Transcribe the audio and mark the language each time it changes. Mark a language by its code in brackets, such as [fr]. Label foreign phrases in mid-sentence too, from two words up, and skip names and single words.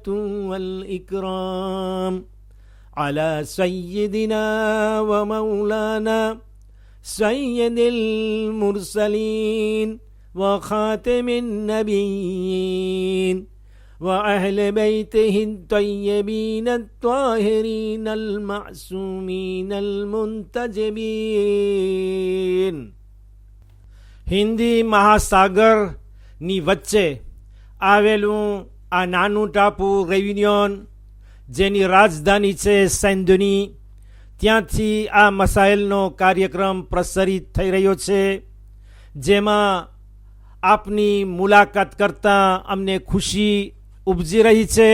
[ar] والإكرام على سيدنا ومولانا سيد المرسلين وخاتم النبيين وأهل بيته الطيبين الطاهرين المعصومين المنتجبين. [gu] હિન્દી મહાસાગરની વચ્ચે આવેલું આ નાનું ટાપુ રેયુનિયોન, જેની રાજધાની છે સેન્ડની, ત્યાંથી આ મસાઇલનો કાર્યક્રમ પ્રસારિત થઈ રહ્યો છે, જેમાં આપની મુલાકાત કરતાં અમને ખુશી ઉપજી રહી છે.